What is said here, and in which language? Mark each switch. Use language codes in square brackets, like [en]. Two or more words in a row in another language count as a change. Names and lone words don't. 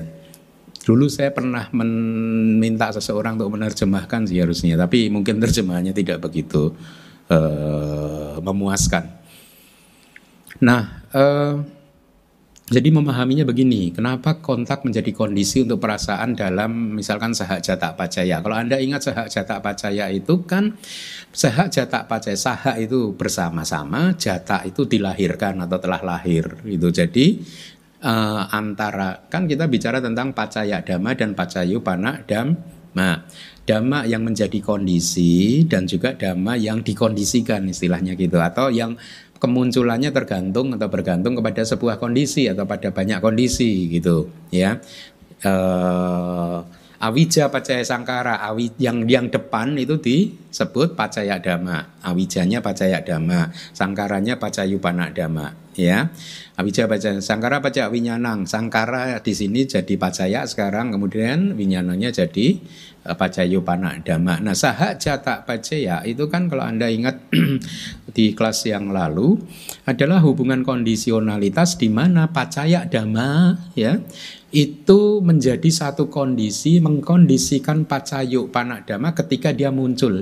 [id] Dulu saya pernah meminta seseorang untuk menerjemahkan sih harusnya, tapi mungkin terjemahannya tidak begitu memuaskan. Nah, jadi memahaminya begini, kenapa kontak menjadi kondisi untuk perasaan dalam misalkan [pi] saha jata pacaya. [id] Kalau Anda ingat [pi] saha jata pacaya [id] itu kan, [pi] saha jata pacaya, [id] saha itu bersama-sama, jata itu dilahirkan atau telah lahir. Itu jadi antara, kan kita bicara tentang [pi] pacaya dhamma [id] dan [pi] pacayupana dhamma. [id] Dhamma yang menjadi kondisi dan juga dhamma yang dikondisikan, istilahnya gitu, atau yang kemunculannya tergantung atau bergantung kepada sebuah kondisi atau pada banyak kondisi gitu ya. [pi] Awija pacaya sangkara, [id] yang depan itu disebut [pi] pacaya dhamma, awijanya pacaya dhamma, sangkaranya pacayupana dhamma ya. Awija pacaya sangkara pacaya winyanang, sangkara [id] di sini jadi [pi] pacaya sekarang, kemudian winyananya jadi pacayupana dhamma. [id] Nah, [pi] saha jata pacaya [id] itu kan kalau Anda ingat di kelas yang lalu adalah hubungan kondisionalitas di mana [pi] pacaya dhamma [id] ya itu menjadi satu kondisi mengkondisikan [pi] pacayupana dhamma [id] ketika dia muncul.